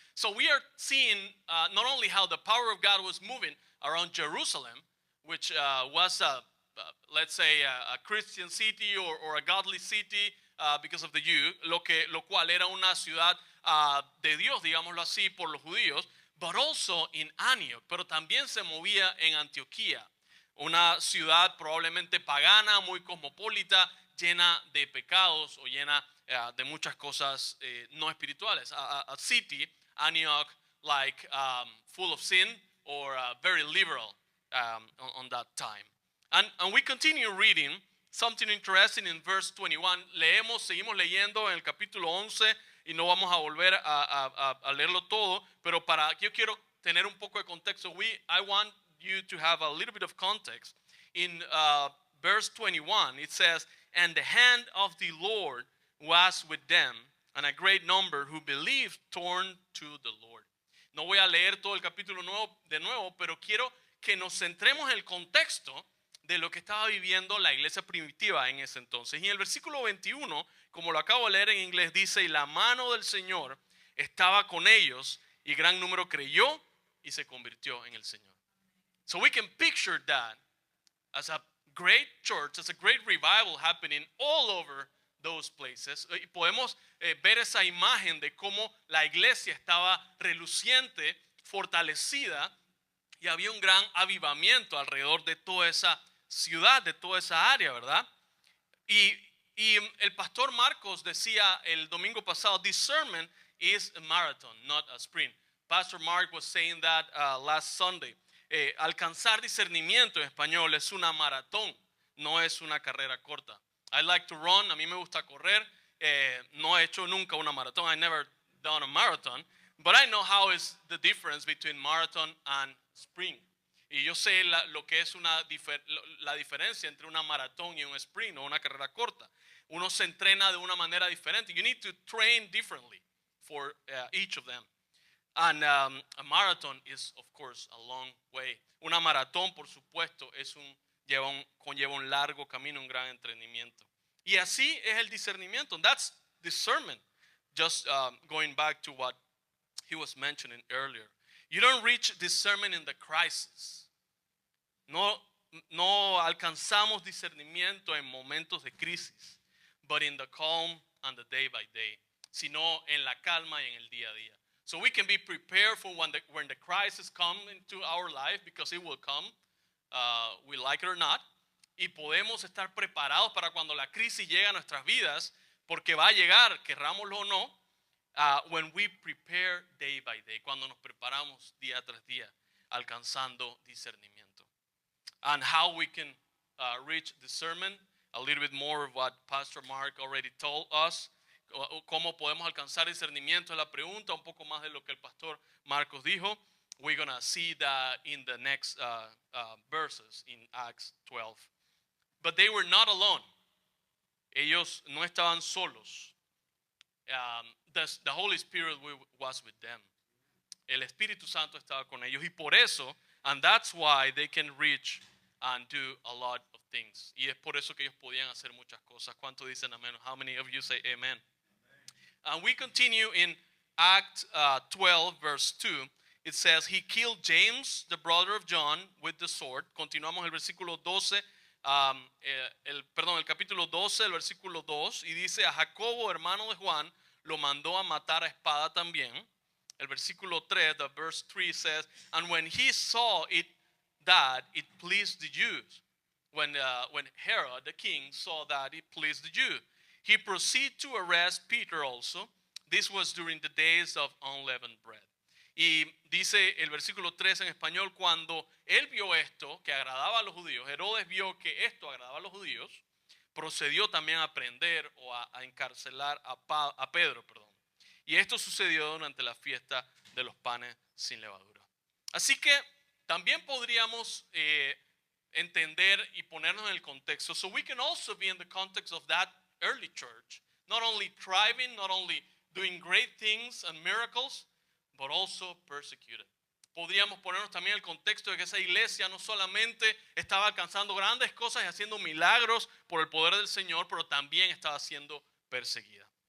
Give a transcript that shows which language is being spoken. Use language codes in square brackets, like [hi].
[en] So we are seeing not only how the power of God was moving around Jerusalem, which was let's say a Christian city or a godly city because of the Jew, [es] lo cual era una ciudad de Dios, digámoslo así, por los judíos, [en] but also in Antioch, [es] pero también se movía en Antioquía, una ciudad probablemente pagana, muy cosmopolita, llena de pecados o llena de muchas cosas no espirituales. [en] A city, Antioch, like full of sin or very liberal on that time. And we continue reading something interesting in verse 21. [es] Seguimos leyendo en el capítulo 11 y no vamos a volver a leerlo todo, pero yo quiero tener un poco de contexto. [en] I want you to have a little bit of context. In verse 21, it says, "And the hand of the Lord was with them, and a great number who believed turned to the Lord." [es] No voy a leer todo el capítulo de nuevo, pero quiero que nos centremos en el contexto de lo que estaba viviendo la iglesia primitiva en ese entonces. Y en el versículo 21, como lo acabo de leer en inglés, dice, "Y la mano del Señor estaba con ellos, y gran número creyó y se convirtió en el Señor." [en] So we can picture that as a great church, as a great revival happening all over those places. [es] Y podemos ver esa imagen de cómo la iglesia estaba reluciente, fortalecida, y había un gran avivamiento alrededor de toda esa ciudad, de toda esa área, ¿verdad? Y el pastor Marcos decía el domingo pasado, [en] discernment is a marathon, not a sprint. Pastor Mark was saying that last Sunday. [es] Alcanzar discernimiento en español es una maratón, no es una carrera corta. [en] I like to run, [es] a mí me gusta correr, no he hecho nunca una maratón, [en] I never done a marathon, but I know how is the difference between marathon and sprint. [es] Y yo sé lo que es la diferencia entre una maratón y un sprint o una carrera corta. Uno se entrena de una manera diferente. [en] You need to train differently for each of them. And a marathon is, of course, a long way. [es] Una maratón, por supuesto, conlleva un largo camino, un gran entrenamiento. Y así es el discernimiento. [en] That's discernment. Just going back to what he was mentioning earlier. You don't reach discernment in the crisis. [es] No alcanzamos discernimiento en momentos de crisis, [en] but in the calm and the day by day, [es] sino en la calma y en el día a día. [en] So we can be prepared for when the crisis comes into our life, because it will come, we like it or not. [es] Y podemos estar preparados para cuando la crisis llegue a nuestras vidas, porque va a llegar, querrámoslo o no, [en] when we prepare day by day, [es] cuando nos preparamos día tras día, alcanzando discernimiento. [en] And how we can reach discernment, a little bit more of what Pastor Mark already told us. [es] cómo podemos alcanzar discernimiento es la pregunta, un poco más de lo que el pastor Marcos dijo. [en] We're going to see that in the next verses in Acts 12. But they were not alone. [es] Ellos no estaban solos. [en] The Holy Spirit was with them. El Espíritu Santo estaba con ellos y por eso, and that's why they can reach and do a lot of things. [es] Y es por eso que ellos podían hacer muchas cosas. ¿Cuántos dicen amén? [en] How many of you say amen? And we continue in Act 12, verse 2. It says, he killed James, the brother of John, with the sword. [es] Continuamos el versículo 12, el capítulo 12, el versículo 2. Y dice, a Jacobo, hermano de Juan, lo mandó a matar a espada también. El versículo 3, [en] the verse 3 says, and when he saw it, that it pleased the Jews. When Herod, the king, saw that it pleased the Jews, he proceeded to arrest Peter also. This was during the days of unleavened bread. [es] Y dice el versículo 3 en español, cuando él vio esto que agradaba a los judíos, Herodes vio que esto agradaba a los judíos, procedió también a prender o a encarcelar a Pedro, perdón. Y esto sucedió durante la fiesta de los panes sin levadura. Así que también podríamos entender y ponernos en el contexto. [en] So we can also be in the context of that early church, not only thriving, not only doing great things and miracles, but also persecuted. [es] Podríamos ponernos también en el contexto de que esa iglesia no solamente estaba alcanzando grandes cosas y haciendo milagros por el poder del Señor, pero también estaba siendo perseguida.